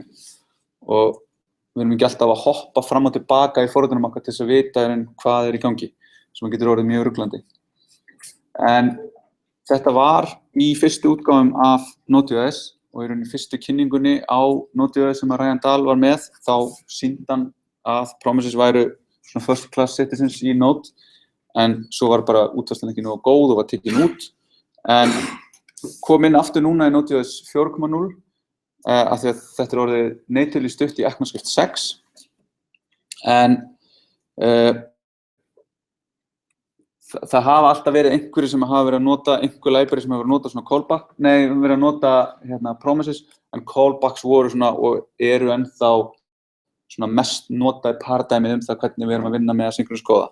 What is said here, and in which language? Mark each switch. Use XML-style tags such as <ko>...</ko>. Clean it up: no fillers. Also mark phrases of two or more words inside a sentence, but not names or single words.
<is>Og við erum ekki alltaf að hoppa fram og tilbaka í forritunum okkar til þess að vita hvað í gangi, sem getur orðið mjög ruglandi. En þetta var í fyrstu útgáfum af Node.js og í rauninni fyrstu kynningunni á Node.js sem að Ryan Dahl var með, þá sýndi hann að promises væru svona</is> <en>first class citizens</en> <is>í Node, en svo var bara útfærslan ekki nógu góð og var tekin út. En kom inn aftur núna í Node.js 4.0 af því að þetta orðið natively stutt í ECMAScript 6. En það hafa alltaf verið einhverjir sem hafa verið að nota, einhver library sem hafa verið að nota svona callback, verið að nota promises, en callbacks voru svona og eru ennþá svona mest notaði paradigmið það hvernig við erum að vinna með asynchronous kóða.</is>